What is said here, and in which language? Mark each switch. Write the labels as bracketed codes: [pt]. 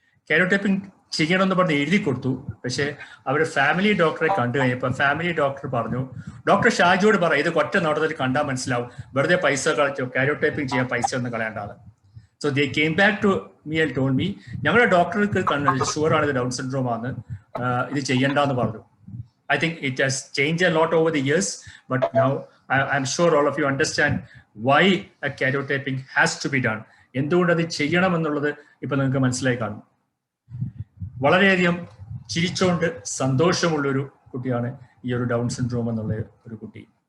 [ml] Karyotyping ചെയ്യണമെന്ന് പറഞ്ഞ് എഴുതി കൊടുത്തു. പക്ഷേ അവർ ഫാമിലി ഡോക്ടറെ കണ്ടു കഴിഞ്ഞപ്പോൾ ഫാമിലി ഡോക്ടർ പറഞ്ഞു, ഡോക്ടർ ഷാജിയോട് പറ ഇത് ഒറ്റ നോട്ടത്തിൽ കണ്ടാൽ മനസ്സിലാവും, വെറുതെ പൈസ കളച്ചോ കാരിയോടൈപ്പിംഗ് ചെയ്യാൻ പൈസ ഒന്നും കളയേണ്ടത്. So [en] they came back to me and told me, [ml] ഞങ്ങളുടെ ഡോക്ടർക്ക് ഷുവറാണ് ഇത് ഡൗൺ സിൻഡ്രോം ആണ്, ഇത് ചെയ്യണ്ടെന്ന് പറഞ്ഞു. [en] I think it has changed a lot over the years, but now I'm sure all of you understand why a karyotyping has to be done. [ml] എന്തുകൊണ്ട് അത് ചെയ്യണം എന്നുള്ളത് ഇപ്പൊ നിങ്ങൾക്ക് മനസ്സിലായി കാണും. വളരെയധികം ചിരിച്ചുകൊണ്ട് സന്തോഷമുള്ളൊരു കുട്ടിയാണ് ഈ ഒരു ഡൗൺ സിൻഡ്രോം എന്നുള്ള ഒരു കുട്ടി.